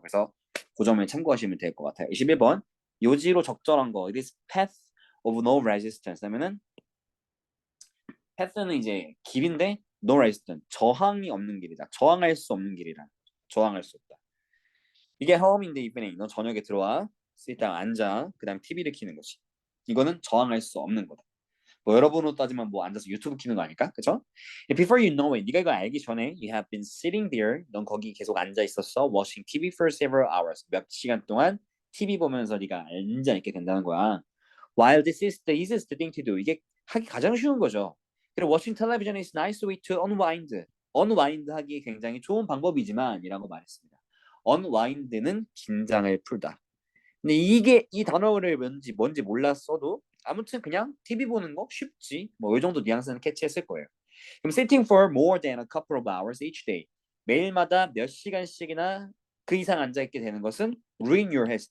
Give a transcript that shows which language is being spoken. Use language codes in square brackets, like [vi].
[ko] 그래서 그 점을 참고하시면 될 것 같아요. 21번 요지로 적절한 거 [en] It is path of no resistance [ko] 하면은 path는 이제 길인데 no resistance 저항이 없는 길이다. 저항할 수 없는 길이라 저항할 수 없다. 이게 [en] home in the evening [ko] 너 저녁에 들어와 일단 앉아 그 다음 TV를 켜는 거지. 이거는 저항할 수 없는 거다. 뭐 여러분으로 따지면 뭐 앉아서 유튜브 키는 거 아닐까? 그쵸? [en] Before you know it, [ko] 네가 이거 알기 전에 [en] you have been sitting there. [ko] 넌 거기 계속 앉아 있었어. [en] Watching TV for several hours. [ko] 몇 시간 동안 TV 보면서 네가 앉아 있게 된다는 거야. [en] While this is the easiest thing to do. [ko] 이게 하기 가장 쉬운 거죠. [en] 그리고 watching television is a nice way to unwind. [ko] unwind 하기 굉장히 좋은 방법이지만 이라고 말했습니다. unwind는 긴장을 풀다. 근데 이게 이 단어를 뭔지 몰랐어도 아무튼 그냥 TV 보는 거 쉽지. 뭐 이 정도 뉘앙스는 캐치했을 거예요. [en] 그럼 sitting for more than a couple of hours each day. [ko] 매일마다 몇 시간씩이나 그 이상 앉아 있게 되는 것은 [en] ruin your health.